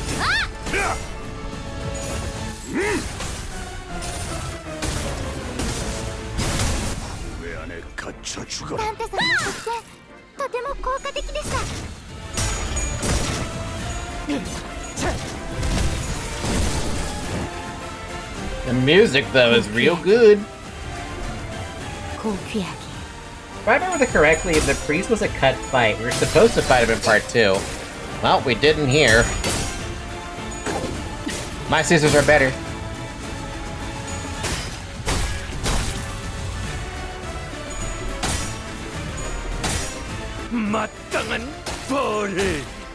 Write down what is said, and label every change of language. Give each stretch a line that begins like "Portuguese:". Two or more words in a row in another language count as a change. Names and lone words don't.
Korean: 왜 안에 갇혀 죽어라.
Japanese: サンタさんの出現、とても効果的でした。
English: The music, though, is real good. If I remember correctly, the priest was a cut fight. We were supposed to fight him in part 2. Well, we didn't here. My scissors are better.
Korean: 마땅한 벌을.